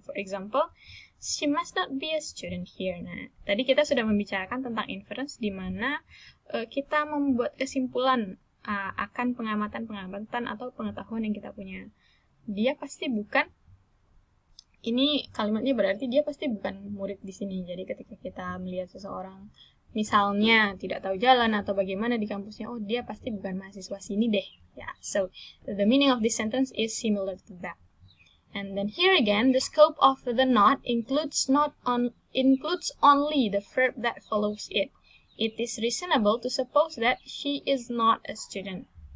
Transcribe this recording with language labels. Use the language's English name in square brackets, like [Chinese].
[English] For example, she must not be a student here. [Indonesian] Nah, tadi kita sudah membicarakan tentang inference di mana kita membuat kesimpulan akan pengamatan atau pengetahuan yang kita punya. Dia pasti bukan, ini kalimatnya berarti dia pasti bukan murid di sini. Jadi ketika kita melihat seseorang misalnya tidak tahu jalan atau bagaimana di kampusnya, oh dia pasti bukan mahasiswa sini deh. [English] Yeah, so the meaning of this sentence is similar to that. And then here again, the scope of the not includes only the verb that follows it. It is reasonable to suppose that she is not a student.